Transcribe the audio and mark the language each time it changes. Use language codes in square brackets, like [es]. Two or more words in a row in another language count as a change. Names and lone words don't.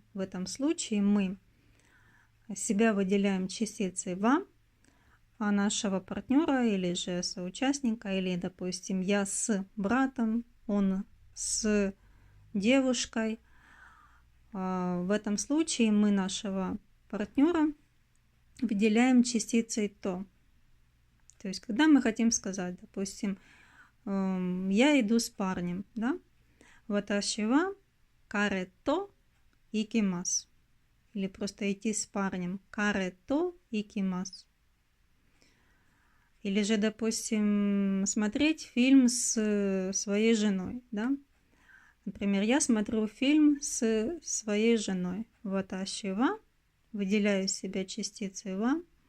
[ru] В этом случае мы себя выделяем частицей ва, а нашего партнера или же соучастника, или, допустим, я с братом, он с девушкой. В этом случае мы нашего партнера выделяем частицей то. То есть, когда мы хотим сказать, допустим, я иду с парнем, да? [ja] 私は彼と行きます. [ru] Или просто идти с парнем. [ja] 彼と行きます. [ru] Или же, допустим, смотреть фильм с своей женой, да? Например, я смотрю фильм с своей женой. [ja] 私は, [ru] выделяю себя частицей ва.